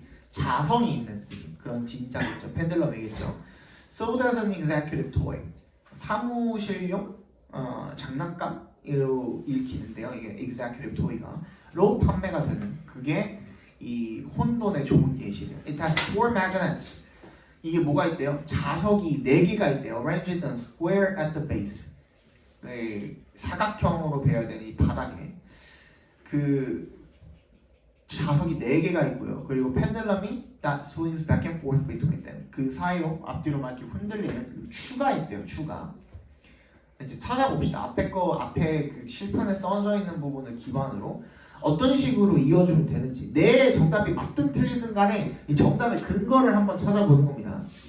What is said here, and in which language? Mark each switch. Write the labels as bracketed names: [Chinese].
[Korean] 자성이 있는 그런 진짜겠죠. 펜들럼이겠죠. [English] Sold as an executive toy. [Korean] 사무실용 장난감으로 읽히는데요. 이게 executive toy가 판매가 되는 그게 이 혼돈의 좋은 예시래요. [English] It has 4 magnets. [Korean] 이게 뭐가 있대요? 자석이 4개가 있대요. [English] Arranged in a square at the base. [Korean] 사각형으로 배열된 이 바닥에 그 자석이 4개가 있고요. 그리고 펜들럼이 [English] that swings back and forth between them. [Korean] 그 사이로 앞뒤로 막 이렇게 흔들리는 추가 있대요. 추가. 이제 찾아봅시다. 앞에 그 실판에 써져 있는 부분을 기반으로 어떤 식으로 이어주면 되는지 내 정답이 맞든 틀리든 간에 이 정답의 근거를 한번 찾아보는 겁니다.